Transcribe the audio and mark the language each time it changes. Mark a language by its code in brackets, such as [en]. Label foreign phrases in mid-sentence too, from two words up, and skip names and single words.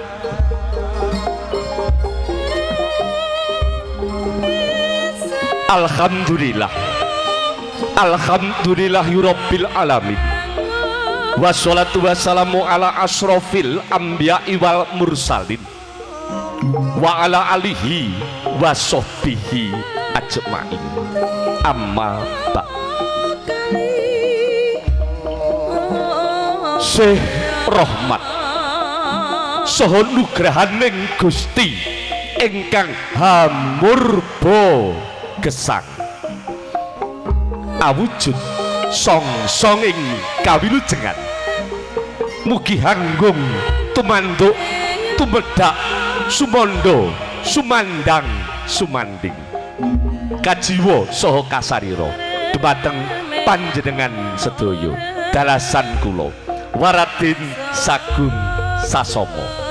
[ar] الحمد لله الحمد لله رب العالمين والصلاة والسلام على أشرف الأنبياء والمرسلين وعلى آله وصحبه أجمعين أما بعد. [jv] Sih rahmat saha nugrahaning Gusti ingkang hamurba gesang awujud song-songing kawilujengan mugi hanggung tumanduk tumedhak sumandha sumandang sumanding kajiwa saha kasarira dumateng panjenengan sedaya dalasan kula Waradin Sagung Sasomo